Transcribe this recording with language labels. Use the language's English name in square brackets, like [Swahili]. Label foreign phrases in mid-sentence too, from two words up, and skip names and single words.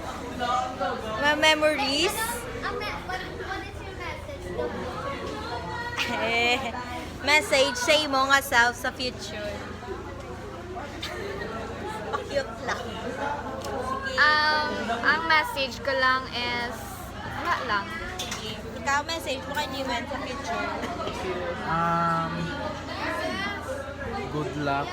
[Filipino] May memories. [English] What is your message? [Hiligaynon] Eh, message sa imo nga self sa future. [Filipino] Pa-cute lang. Ang message ko lang is, wala lang. Sige. Ikaw message mo kay Jiwen sa future. [English] Good luck.